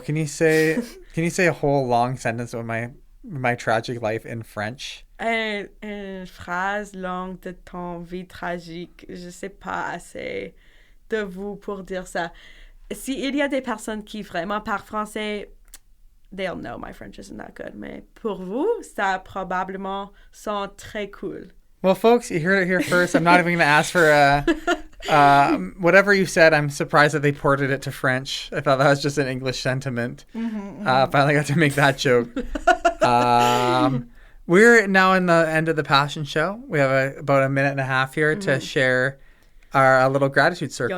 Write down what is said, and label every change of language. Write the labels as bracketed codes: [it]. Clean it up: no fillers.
[en] Can you say a whole long sentence of my tragic life in French? [fr] Une phrase longue de ton vie tragique. Je sais pas assez de vous pour dire ça. Si il y a des personnes qui vraiment parlent français, [en] they'll know my French isn't that good. [fr] Mais pour vous, ça probablement sont très cool. [en] Well, folks, you heard it here first. I'm not even going to ask for whatever you said. I'm surprised that they ported it to French. I thought that was just an English sentiment. Finally got to make that joke. We're now in the end of the Passion Show. We have about a minute and a half here to share our little gratitude circle.